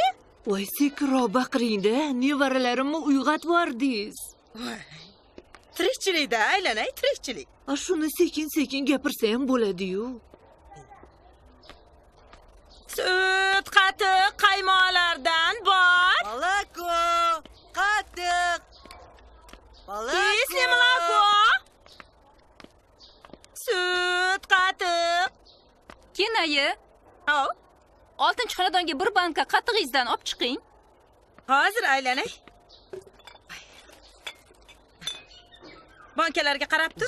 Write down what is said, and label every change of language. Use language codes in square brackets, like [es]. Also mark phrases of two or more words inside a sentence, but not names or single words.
[uz] Voy, sekinroq baqiring-da. Nevaralarimni uyg'otib yubordingiz. Voy. Tirikchilikda aylanay, tirikchilik. Shuni sekin-sekin gapirsa ham bo'ladi-yu. Sut, qatiq, qaymoqlardan bor. [ru] Молоко. Qatiq. Кислое молоко. [uz] Sut, qatiq. Kenayi. Hop. 6-xonadonga bir banka qatig'ingizdan olib chiqing. Hozir aylanay. Bankalarga qarab tur.